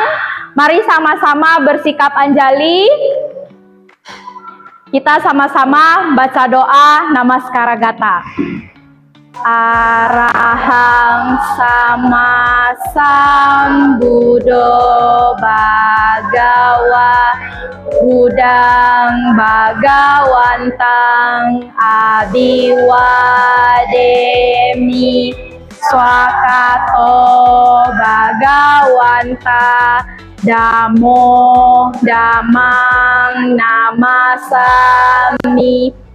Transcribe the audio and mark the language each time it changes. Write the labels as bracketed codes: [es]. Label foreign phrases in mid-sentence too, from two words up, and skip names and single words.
[id] Mari sama-sama bersikap anjali. Kita sama-sama baca doa Namaskara Gata. [pi] Arahang sama sambuddho bhagawa Budang Bhagawantang Abiwademi Swakato Bhagawanta Damo Damang Namasami